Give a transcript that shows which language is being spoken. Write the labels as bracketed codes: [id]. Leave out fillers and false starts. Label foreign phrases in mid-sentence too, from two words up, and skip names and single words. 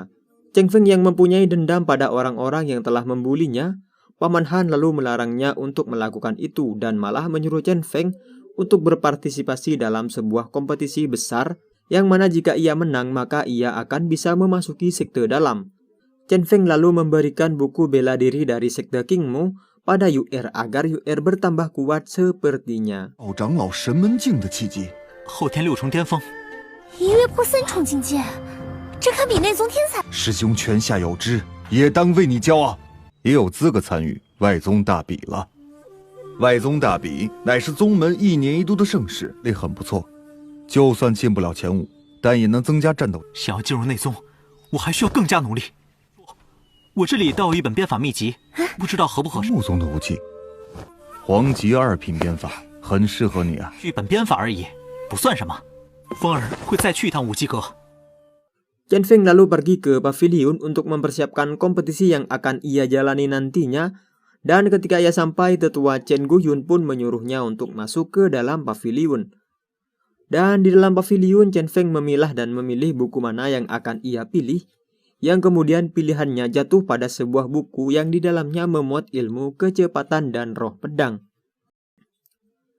[id] Chen Feng yang mempunyai dendam pada orang-orang yang telah membulinya, Paman Han lalu melarangnya untuk melakukan itu dan malah menyuruh Chen Feng untuk berpartisipasi dalam sebuah kompetisi besar yang mana jika ia menang maka ia akan bisa memasuki sekte dalam. Chen Feng lalu memberikan buku bela diri dari sekte Qingmu pada Yu'er agar Yu'er bertambah kuat sepertinya. [zh] 老长老神门境的契机，后天6重巅峰，一跃破3重境界，这堪比内宗天才。师兄泉下有知，也当为你骄傲，也有资格参与外宗大比了。外宗大比乃是宗门1年1度的盛事，也很不错。就算进不了前5，但也能增加战斗。想要进入内宗，我还需要更加努力。我这里倒有一本编法秘籍，不知道合不合适。木宗的武器，黄级2品编法，很适合你啊。一本编法而已，不算什么。风儿会再去一趟武姬阁。 [id] Chen Feng lalu pergi ke pavilion untuk mempersiapkan kompetisi yang akan ia jalani nantinya, dan ketika ia sampai, tetua Chen Guyun pun menyuruhnya untuk masuk ke dalam pavilion. Dan di dalam pavilion, Chen Feng memilah dan memilih buku mana yang akan ia pilih, yang kemudian pilihannya jatuh pada sebuah buku yang di dalamnya memuat ilmu kecepatan dan roh pedang.